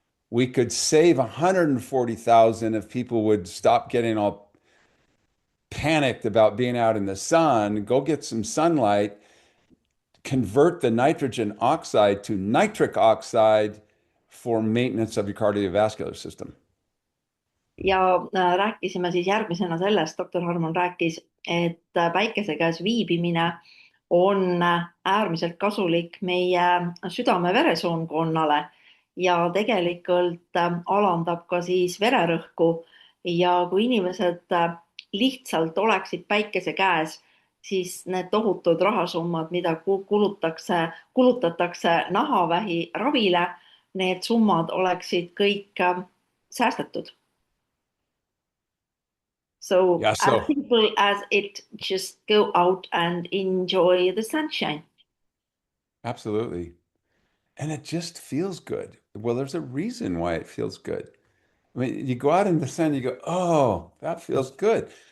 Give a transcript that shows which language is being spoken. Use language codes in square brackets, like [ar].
[en] We could save 140,000 if people would stop getting all panicked about being out in the sun, go get some sunlight, convert the nitrogen oxide to nitric oxide for maintenance of your cardiovascular system. [et] Ja rääkisime siis järgmisena sellest, doktor Harman rääkis, et päikese käes viibimine on äärmiselt kasulik meie südame-veresoonkonnale ja tegelikult alandab ka siis vererõhku ja kui inimesed lihtsalt oleksid päikese käes, siis need tohutud rahasummad, mida kulutatakse nahavähi ravile, need summad oleksid kõik säästetud. [en] So Yeah, so as simple as it, just go out and enjoy the sunshine. absolutely. And it just feels good. Well, there's a reason why it feels good. I mean, you go out in the sun, you go, oh, that feels good.